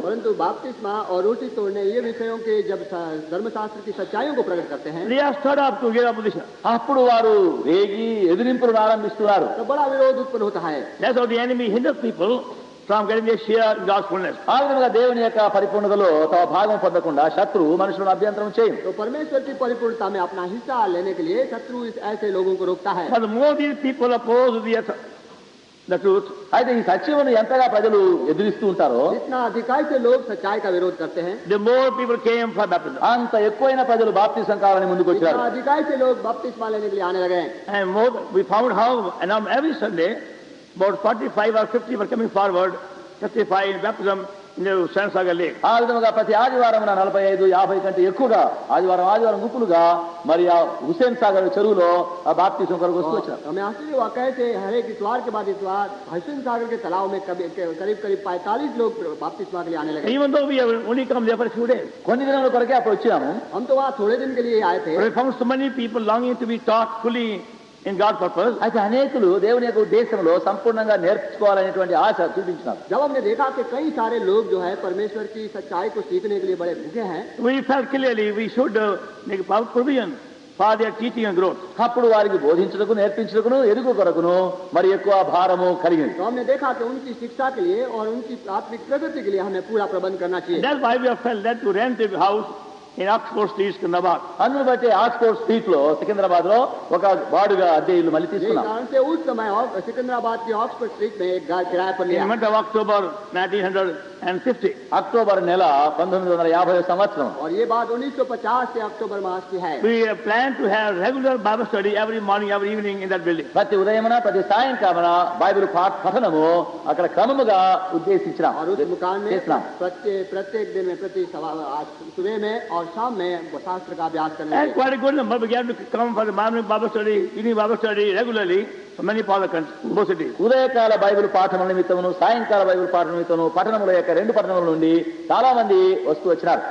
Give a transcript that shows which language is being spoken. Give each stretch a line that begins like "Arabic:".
Hindi: परंतु बपतिस्मा और रोटी तोड़ने ये विषयों के जब धर्मशास्त्र की सच्चाइयों को प्रकट करते हैं,
English: they are stirred up to get opposition.
Telugu: అప్పుడు వారు రేగి ఎదిరింపులు ఆరంభిస్తున్నారు.
Hindi: तो बड़ा विरोध उत्पन्न होता है.
English: That's how the enemy hinders people from getting their share in God's fullness.
Telugu: ఆ విధంగా దేవుని యొక్క పరిపూర్ణతలో తమ భాగం పొందకుండా శత్రువు మనుషులను అభ్యంతరం చేయదు.
Hindi: तो परमेश्वर की परिपूर्णता में अपना हिस्सा लेने के लिए शत्रु ऐसे लोगों को रोकता है.
English: But the more these people oppose the truth,
Telugu: అయితే ఈ సత్యమును ఎంతగా ప్రజలు ఎదిరిస్తూ ఉంటారో,
Hindi: जितना अधिकाई से लोग सच्चाई का विरोध करते हैं,
English: the more people came for baptism.
Telugu: అంత ఎక్కువైన ప్రజలు బాప్తిసం కావాలని ముందుకు వచ్చారు.
Hindi: जितना अधिकाई से लोग बपतिस्मा लेने के लिए आने लगे.
English: And more, we found how, and now every Sunday, about 45 or 50 were coming forward, testifying baptism in the Sansagar Lake.
Telugu: ఆ విధంగా ప్రతి ఆదివారం 45-50 కంటే ఎక్కువగా ఆదివారం గుంపులుగా మరి ఆ హుసేన్ సాగర్ చెరువులో ఆ బాప్తిసం కొరకు వస్తూ వచ్చారు.
Hindi: हमें आश्चर्य हुआ कैसे हर एक इतवार के बाद इतवार हसन सागर के तालाब में करीब 45 लोग बपतिस्मा के लिए आने लगे.
English: Even though we have only come there for a few days,
Telugu: కొన్ని దినాల కొరకే అప్పుడు వచ్చాము.
Hindi: हम तो वहाँ थोड़े दिन के लिए आए थे.
English: but we found so many people longing to be taught fully in God's purpose.
Telugu: అయితే అనేకులు దేవుని యొక్క ఉద్దేశంలో సంపూర్ణంగా నేర్చుకోవాలనేటువంటి ఆశ చూపించినారు.
Hindi: जब हमने देखा कि कई सारे लोग जो है परमेश्वर की सच्चाई को सीखने के लिए बड़े भूखे हैं,
English: We felt clearly we should make provision for their teaching and growth.
Telugu: అప్పుడు వారికి బోధించుటకు, నేర్పించుటకును, ఎరుగు కొరకును మరి ఎక్కువ భారము కలిగింది.
Hindi: तो हमने देखा कि उनकी शिक्षा के लिए और उनकी आत्मिक प्रगति के लिए हमें पूरा प्रबंध करना चाहिए.
English: That's why we have felt led to rent a house in Oxford Street, Sikandrabad.
Telugu: అందును బట్టి ఆక్స్ఫోర్డ్ స్ట్రీట్ లో సికింద్రాబాద్ లో ఒక బాడుగా అద్దె ఇల్లు మళ్ళీ
Hindi: यही
Telugu: తీసుకున్నాం.
Hindi: कारण से उस समय सिकंदराबाद की ऑक्सफोर्ड स्ट्रीट में एक घर किराए पर
English: In
Hindi: लिया.
English: the month of October 1950.
Telugu: October నెల 1950 సంవత్సరం.
Hindi: और ये बात 1950 से अक्टूबर मास की है.
English: We plan to have regular Bible study every morning, every evening in that building.
Telugu: ప్రతి ఉదయమున ప్రతి సాయంకాలమున బైబిల్ పఠనము అక్కడ క్రమముగా ఉద్దేశించినాం,
Hindi: और उस मकान में
Telugu: చేసినాం.
Hindi: प्रत्येक दिन में सुबह में और शाम में शास्त्र का अभ्यास करने
English: And
Hindi: लगे.
English: quite a good number began to come for the morning Bible study, evening Bible study regularly from many parts of the country, both cities.
Telugu: ఉదయకాల బైబిల్ పాఠముల నిమిత్తమును, సాయంకాల బైబిల్ పాఠం నిమిత్తమును పట్టణముల యొక్క రెండు పట్టణముల నుండి చాలా మంది వస్తూ వచ్చినారు.